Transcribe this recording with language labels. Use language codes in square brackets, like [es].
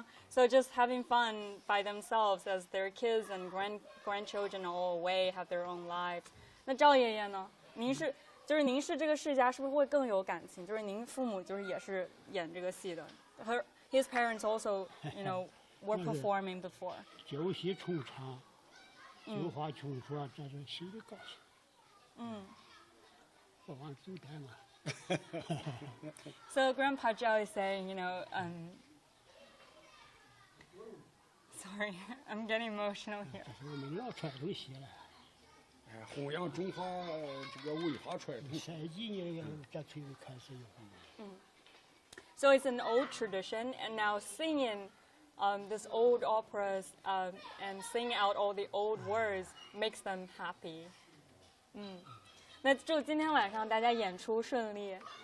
[en] So just having fun by themselves as their kids and grandchildren are all away, have their own lives. [zh] 那赵爷爷呢？您是这个世家，是不是会更有感情？就是您父母也是演这个戏的。 [en] His parents also, were performing before. [zh] 旧戏重唱，旧话重说，这就心里高兴。不忘祖代嘛。 [en] So Grandpa Zhao is saying, sorry, I'm getting emotional here. [zh] 这是我们老传统戏了。弘扬中华这个文化传统。 30几年这才开始有。 [en] So it's an old tradition, and now singing this old operas and singing out all the old words makes them happy. [zh] 那祝今天晚上大家演出顺利。